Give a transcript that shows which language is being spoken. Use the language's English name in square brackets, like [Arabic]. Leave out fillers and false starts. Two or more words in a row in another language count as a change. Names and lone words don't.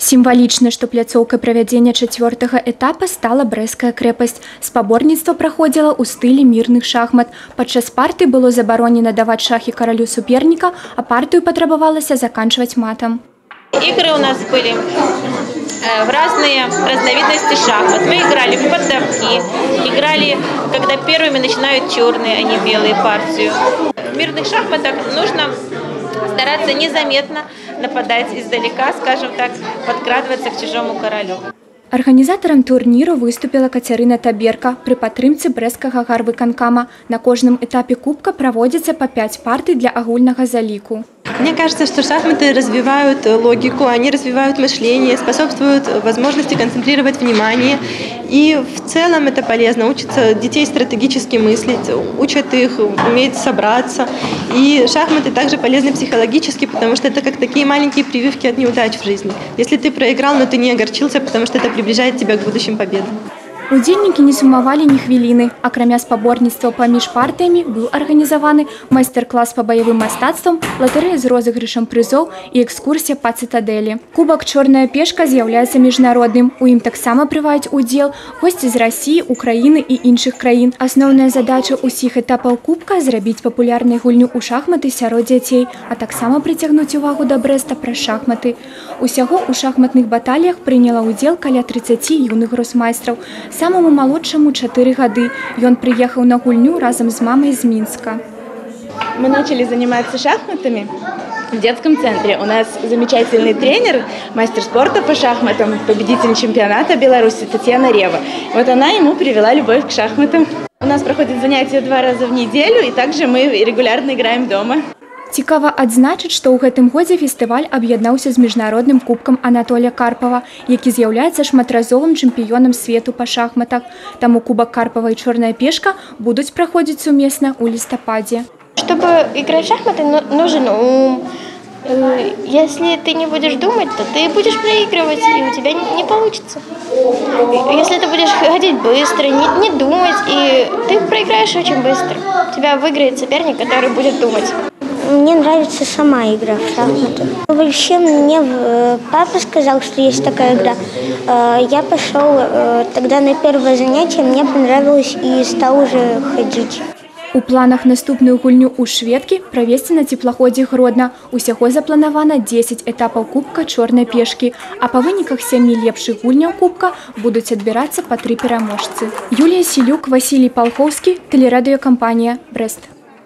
[Belarusian] Сімвалічна, што пляцоўкай правядзення 4-го этапа стала Брэсцкая крэпасць. Спаборніцтва праходзіла ў стылі мірных шахмат. Падчас партый было забаронена даваць шахі каралю суперніка, а партыю патрабавалася заканчваць матам. [Russian] Игры у нас были в разные разновидности шахмат. Мы играли в поддавки, играли, когда первыми начинают черные, а не белые партию. В мирных шахматах нужно стараться незаметно нападать издалека, скажем так, подкрадываться к чужому королю. [Belarusian] Арганізатарам турніру выступила Кацярына Таберка пры падтрымцы брэсцкага гарвыканкама. На кожным этапе кубка праводзіцца па 5 партый для агульнага заліку. [Russian] Мне кажется, что шахматы развивают логику, они развивают мышление, способствуют возможности концентрировать внимание. И в целом это полезно. Учат детей стратегически мыслить, учат их уметь собраться. И шахматы также полезны психологически, потому что это как такие маленькие прививки от неудач в жизни. Если ты проиграл, но ты не огорчился, потому что это приближает тебя к будущим победам. [Belarusian] Удзельнікі не сумавалі ні хвіліны. Акрамя спаборніцтваў паміж партыямі быў арганізаваны майстар-клас па баявым мастацтвам, латарэя з розыгрышам прызоў і экскурсія па цытадэлі. Кубак «Чорная пешка» з'яўляецца міжнародным. У ім таксама прымаюць удзел госці з Расіі, Украіны і іншых краін. Асноўная задача ўсіх этапаў кубка – зрабіць папулярнай гульню ў шахматы сярод дзяцей, а таксама прыцягнуць увагу да Брэста праз шахматы. Усяго ў шахматных баталіях прыняла ўдзел каля 30 юных гросмайстраў. Самому малодшаму 4 гады. [Russian] Ён приехал на [Belarusian] гульню разом [Russian] с мамой из Минска. Мы начали заниматься шахматами в детском центре. У нас замечательный тренер, мастер спорта по шахматам, победитель чемпионата Беларуси Татьяна Рева. Вот она ему привела любовь к шахматам. У нас проходят занятия 2 раза в неделю, и также мы регулярно играем дома. [Belarusian] Цікава адзначыць, што ў гэтым годзе фестываль аб'яднаўся з міжнародным кубкам Анатолія Карпова, які з'яўляецца шматразовым чэмпіёнам свету па шахматах. Таму кубак Карпова і «Чорная пешка» будуць праходзіць сумесна ў лістападзе. [Russian] Чтобы играть в шахматы, нужен ум. Если ты не будешь думать, то ты будешь проигрывать, и у тебя не получится. Если ты будешь ходить быстро, не думать, и ты проиграешь очень быстро. Тебя выиграет соперник, который будет думать. Мне нравится сама игра в шахматы. Вообще мне папа сказал, что есть такая игра. Я пошел тогда на первое занятие, мне понравилось и стал уже ходить. [Belarusian] У планах наступную гульню ў шведкі правесці на цеплаходзе Гродна. Усяго запланавана 10 этапаў кубка «Чорнай пешкі, а па выніках 7 лепшых гульняў кубка будуць адбірацца па 3 пераможцы. Юлія Сілюк, Васілій Палхоўскі, тэлерадыёкампанія «Брэст».